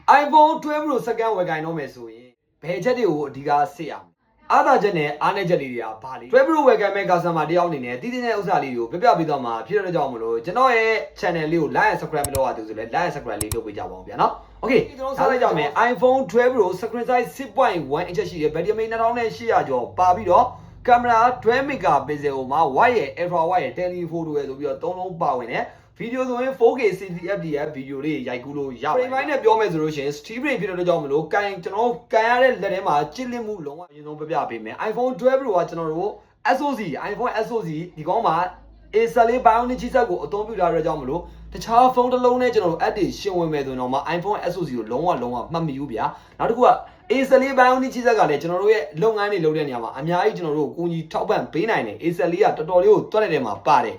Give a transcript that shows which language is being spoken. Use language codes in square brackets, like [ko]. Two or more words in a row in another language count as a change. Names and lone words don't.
[my] iPhone 12 Pro စကန်ဝယ်ကိုင်တော့မယ်ဆိုရင်ဘယ်ချက်တွေကိုအဓိကစစ်ရမလဲအားသာချက်နဲ့အားနည်းချက်လေးတွေကဘာလဲ12 Pro ဝယ်ကိုင် မဲ့ customer တယောက်အနေနဲ့တည်တည်တဲ့ဥစ္စာလေးတွေကိုပြပြပေးတော့မှာဖြစ်တဲ့ကြောင့်မလို့ကျွန်တော်ရဲ့ channel လေးကို [en] like and subscribe [my] မလုပ်ရသေးဘူးဆိုလဲ [en] like and subscribe [my] လေးလုပ်ပေးကြပါဦးဗျာနော် Okay ကျွန်တော်ဆက်လိုက်ကြမယ် iPhone 12 Pro [en] screen size [my] 6.1 inch ရှိတယ် [en] battery main [my] 2800ကျော်ပါပြီးတော့ကင်မရာ12 megapixel မှာ wide ရဲ့ [en] ultra wide [my] ရဲ့ telephoto ရဲ့ဆိုပြီးတော့3လုံးပါဝင်တယ်ဗီဒီယိုဆိုရင် 4K 60fps ဗီဒီယိုလေးရိုက်ကူးလို့ရပါတယ်။ [en] frame rate [my] နဲ့ပြောမယ်ဆိုလို့ရှိရင် [en] stream rate [my] ဖြစ်တဲ့ကြောင့်မလို့ကျွန်တော်ကန်ရတဲ့လက်ထဲမှာကြစ်လစ်မှုလုံးဝအရင်ဆုံးပြပြပေးမယ် iPhone 12 Pro ကကျွန်တော်တို့ SoC iPhone SoC ဒီကောင်မှာ A14 Bionic chipset ကိုအသုံးပြုထားတဲ့ကြောင့်မလို့တခြားဖုန်းတစ်လုံးနဲ့ကျွန်တော်တို့ app တွေရှင်းဝင်မယ်ဆိုရင်တော့မှ iPhone SoC ကိုလုံးဝမှတ်မိဘူးဗျာ။နောက်တစ်ခုက A14 Bionic chipset ကလည်းကျွန်တော်တို့ရဲ့လုပ်ငန်းတွေလုပ်တဲ့နေရာမှာအများကြီးကျွန်တော်တို့ကိုကြီးထောက်ပံ့ပေးနိုင်တယ် A14 ကတော်တော်လေးကိုတွက်တဲ့နေရာမှာပါတယ်